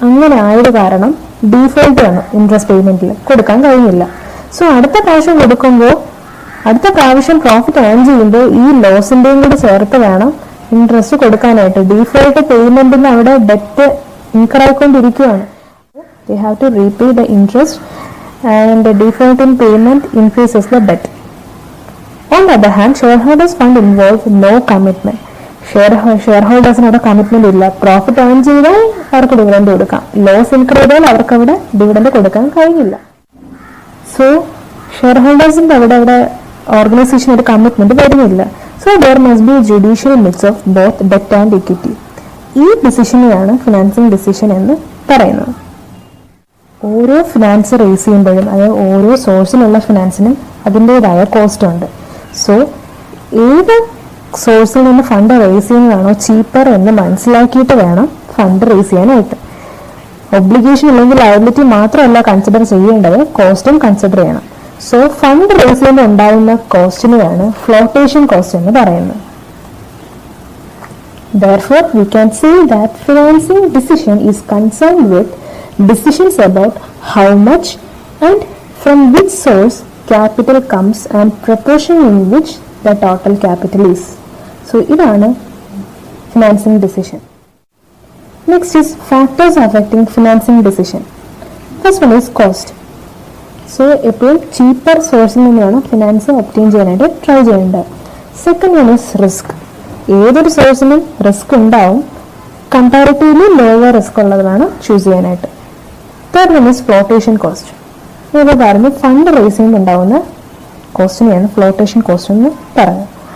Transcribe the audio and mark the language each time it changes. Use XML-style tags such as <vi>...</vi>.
<ml>അങ്ങനെ ആയത് കാരണം ഡീഫോൾട്ട് ആണ്, ഇൻട്രസ്റ്റ് പേയ്മെന്റിൽ കൊടുക്കാൻ കഴിഞ്ഞില്ല. സോ അടുത്ത പ്രാവശ്യം കൊടുക്കുമ്പോൾ, അടുത്ത പ്രാവശ്യം പ്രോഫിറ്റ് ഏൺ ചെയ്യുമ്പോൾ ഈ ലോസിന്റെയും കൂടി ചേർത്ത് വേണം ഇൻട്രസ്റ്റ് കൊടുക്കാനായിട്ട്. ഡീഫോൾട്ട് പേയ്മെന്റിന് അവിടെ ഡെറ്റ് ഇൻകർ ആയിക്കൊണ്ടിരിക്കുകയാണ്.</ml> <en>They have to repay the interest and the default in payment increases the debt. On the other hand, shareholders fund involves no commitment.</en> <ml>ഷെയർഹോൾഡേഴ്സിനവിടെ commitment ഇല്ല. പ്രോഫിറ്റ് ഏൺ ചെയ്താൽ അവർക്ക് ഡിവിഡൻഡ് കൊടുക്കാം, loss ഇൻക്രീ ചെയ്താൽ അവർക്ക് അവിടെ dividend കൊടുക്കാൻ കഴിയില്ല. സോ ഷെയർ ഹോൾഡേഴ്സിന്റെ അവിടെ ഓർഗനൈസേഷൻ ഒരു കമ്മിറ്റ്മെന്റ് വരുന്നില്ല.</ml> <en>So there must be judicial mix of both debt and equity.</en> <ml>ഈ ഡിസിഷനെയാണ് ഫിനാൻസിങ് ഡിസിഷൻ എന്ന് പറയുന്നത്. ഓരോ ഫിനാൻസ് റേസ് ചെയ്യുമ്പോഴും, അതായത് ഓരോ സോഴ്സിലുള്ള ഫിനാൻസിനും അതിൻ്റെതായ കോസ്റ്റ് ഉണ്ട്. സോ ഏത് സോഴ്സിൽ നിന്ന് ഫണ്ട് റേസ് ചെയ്യുന്നതാണോ ചീപ്പർ എന്ന് മനസ്സിലാക്കിയിട്ട് വേണം ഫണ്ട് റേസ് ചെയ്യാനായിട്ട്. ഒബ്ലിഗേഷൻ അല്ലെങ്കിൽ ലയബിലിറ്റി മാത്രമല്ല കൺസിഡർ ചെയ്യേണ്ടത്, കോസ്റ്റും കൺസിഡർ ചെയ്യണം. സോ ഫണ്ട് റേസ് ചെയ്യുമ്പോൾ ഉണ്ടാകുന്ന കോസ്റ്റിനെയാണ് ഫ്ലോട്ടേഷൻ കോസ്റ്റ് എന്ന് പറയുന്നത്.</ml> <en>Therefore, we can say that financing decision is concerned with decisions about how much and from which source capital comes and proportion in which the total capital is. So ഇതാണ് financing decision. Next is factors affecting financing decision. First one is cost.</en> <ml>So എപ്പോഴും cheaper source നിന്നാണ് finance obtain ചെയ്യാനായിട്ട് try ചെയ്യേണ്ടത്.</ml> <en>Second one is risk.</en> <ml>ഏതൊരു സോഴ്സിനും risk ഉണ്ടാവും, comparatively lower risk ഉള്ളതാണ് choose ചെയ്യാനായിട്ട്.</ml> <en>Third one is flotation cost.</en> <ml>ഇപ്പോൾ പറഞ്ഞു ഫണ്ട് റേസ് ചെയ്യുമ്പോൾ ഉണ്ടാവുന്ന കോസ്റ്റിനെയാണ് ഫ്ലോട്ടേഷൻ കോസ്റ്റ് എന്ന് പറയുന്നത്.</ml>